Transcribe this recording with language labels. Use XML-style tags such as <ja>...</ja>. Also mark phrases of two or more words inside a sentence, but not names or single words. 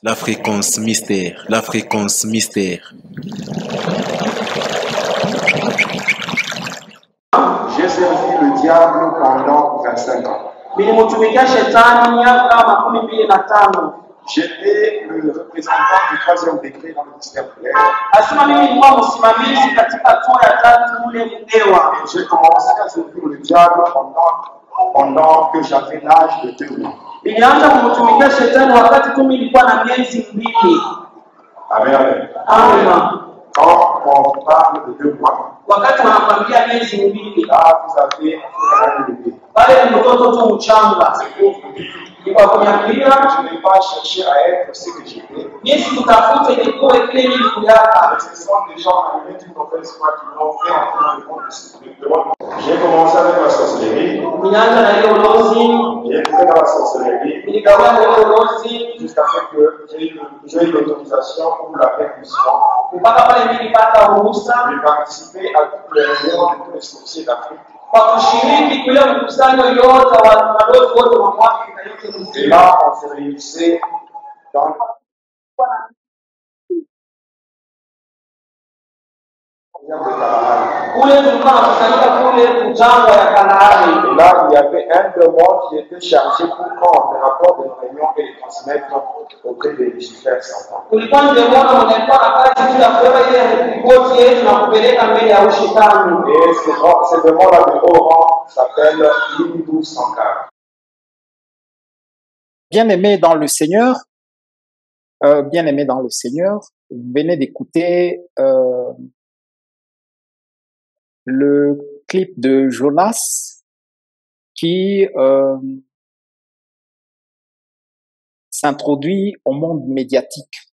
<fr>La fréquence mystère. La fréquence mystère. J'ai servi le diable pendant 25 ans. J'étais le représentant du 3e degré dans le ministère de l'air.</fr> <sw>Asema mimi nilikuwa msimamizi katika hatua ya 3 kule Mdewa.</sw> <fr>Et j'ai commencé à servir le diable pendant que j'avais l'âge de 2 mois.</fr> <sw>Nilianza kumtumikia shetani wakati tu nilikuwa na miezi 2.</sw> <fr>Amen. Amen. Quand on parle de 2 mois,</fr> <sw>wakati wanakwambia miezi 2,</sw> <fr>là vous avez un bébé.</fr> <sw>pale ni mtoto tu mchanga.</sw> <fr>Je n'ai pas cherché à être ce que j'étais.</fr> <sw>Mimi sikutafuta ilikuwa kile nilikuwa.</sw> <fr>Ce sont des gens arrivés d'une mauvaise foi qui m'ont fait entrer dans le monde. J'ai commencé avec la sorcellerie. J'ai été dans la sorcellerie. Jusqu'à ce que j'ai eu l'autorisation pour la percussion. J'ai participé à toutes les réunions de tous les sorciers d'Afrique. Et là, on se réunissait dans</fr> <sw>Kule tulikuwa tunakusanyika kule jangwa ya Kanaani.</sw> <fr>Et là, il y avait un de moi qui était chargé pour prendre les rapports de réunion et les transmettre auprès de Lucifer Satan.</fr> <sw>Kulikuwa ndio mwana mnaikuwa na kazi tu ya kubeba ile ripoti yetu na kupeleka mbele ya ushetani.</sw> <fr>Et ce démon-là de haut rang s'appelle Hindu Sankar. Bien-aimés dans le Seigneur, vous venez d'écouter le clip de Jonas qui s'introduit au monde médiatique.</fr>